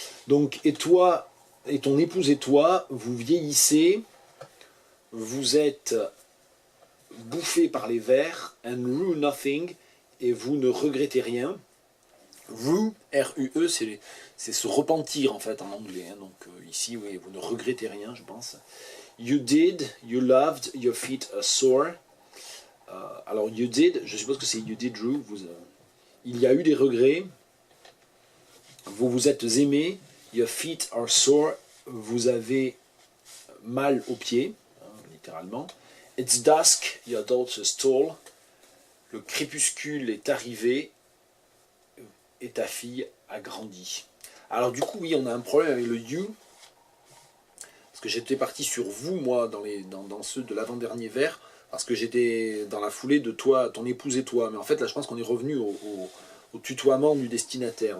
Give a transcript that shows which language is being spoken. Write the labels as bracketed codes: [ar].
[fr] Donc, et toi, et ton épouse et toi, vous vieillissez, vous êtes bouffé par les vers, [en] and rue nothing, [fr] et vous ne regrettez rien. Rue, R-U-E, c'est se repentir en fait en anglais, hein. Donc ici, oui, vous ne regrettez rien, je pense. [en] You did, you loved, your feet are sore. [fr] Alors, [en] you did, [fr] je suppose que c'est you did, Drew. Il y a eu des regrets. Vous vous êtes aimé. [en] Your feet are sore. [fr] Vous avez mal aux pieds, hein, littéralement. [en] It's dusk, your daughter's tall. [fr] Le crépuscule est arrivé et ta fille a grandi. Alors, du coup, oui, on a un problème avec le you. Parce que j'étais parti sur vous, moi, dans ceux de l'avant-dernier vers. Parce que j'étais dans la foulée de toi, ton épouse et toi. Mais en fait, là, je pense qu'on est revenu au tutoiement du destinataire.